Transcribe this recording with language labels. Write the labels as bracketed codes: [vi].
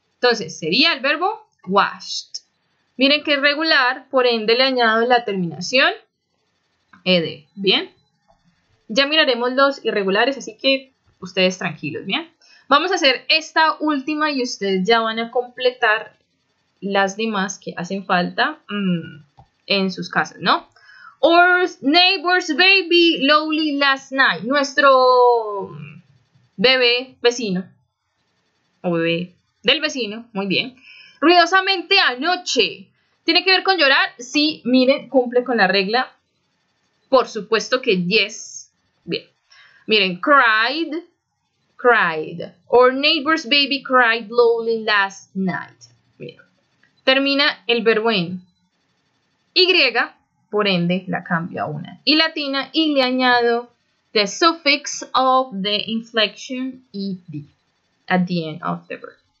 [es] Entonces, sería el verbo watched. Miren que es regular, por ende le añado la terminación ed. Bien. Ya miraremos los irregulares, así que ustedes tranquilos, ¿bien? Vamos a hacer esta última y ustedes ya van a completar las demás que hacen falta en sus casas, ¿no? [en] Our neighbor's baby lonely last night. [es] Nuestro bebé vecino. O bebé del vecino. Muy bien. Ruidosamente anoche. ¿Tiene que ver con llorar? Sí, miren, cumple con la regla. Por supuesto que yes. Bien. Miren, cried. Cried. [en] Our neighbor's baby cried lonely last night. [es] Bien. Termina el verbo en Y. Por ende, la cambio a una i latina y le añado [en] the suffix of the inflection ed at the end of the verb.